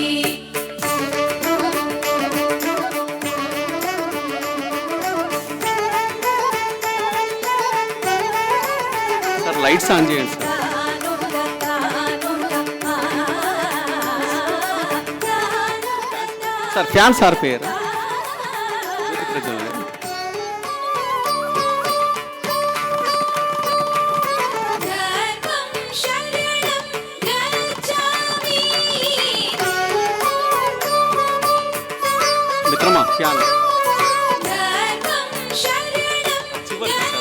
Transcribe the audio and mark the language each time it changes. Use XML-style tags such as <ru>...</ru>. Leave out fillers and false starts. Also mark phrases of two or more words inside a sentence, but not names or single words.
<te>సార్</te> <en>lights on</en> <te>చేయండి సార్. సార్ ఫ్యాన్స్ ఆర్పేయరు. జ్యోతి ప్రజ్వలన.</te> <sa>धर्मं शरणं गच्छामि</sa> <te>మిత్రమా ఫ్యాన్</te> <sa>धर्मं शरणं</sa> <te>చివరికి సార్.</te>